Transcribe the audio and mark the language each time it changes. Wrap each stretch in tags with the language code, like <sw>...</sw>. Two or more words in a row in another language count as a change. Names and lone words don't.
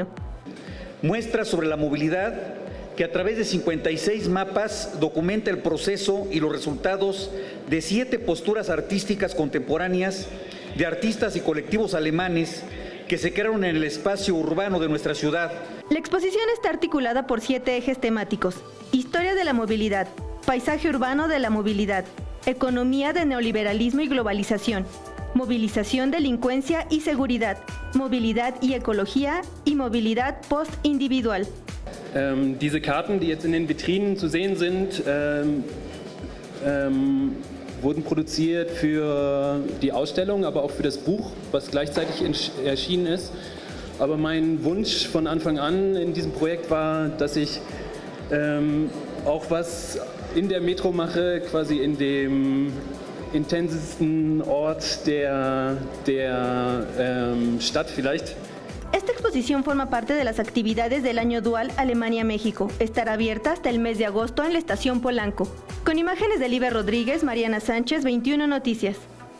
<es>Muestra sobre la movilidad que a través de 56 mapas documenta el proceso y los resultados de 7 posturas artísticas contemporáneas de artistas y colectivos alemanes que se crearon en el espacio urbano de nuestra ciudad. La exposición está articulada por 7 ejes temáticos: historia de la movilidad, paisaje urbano de la movilidad, economía de neoliberalismo y globalización, movilización, delincuencia y seguridad, movilidad y ecología y movilidad postindividual.</es> <de>Diese Karten, die jetzt in den Vitrinen zu sehen sind, wurden produziert für die Ausstellung, aber auch für das Buch, was gleichzeitig erschienen ist. Aber mein Wunsch von Anfang an in diesem Projekt war, dass ich auch was in der Metro mache, quasi in dem intensesten Ort der Stadt vielleicht.</de> <es>Esta exposición forma parte de las actividades del año dual Alemania-México. Estará abierta hasta el mes de agosto en la Estación Polanco. Con imágenes de Liber Rodríguez, Mariana Sánchez, 21 Noticias.</es>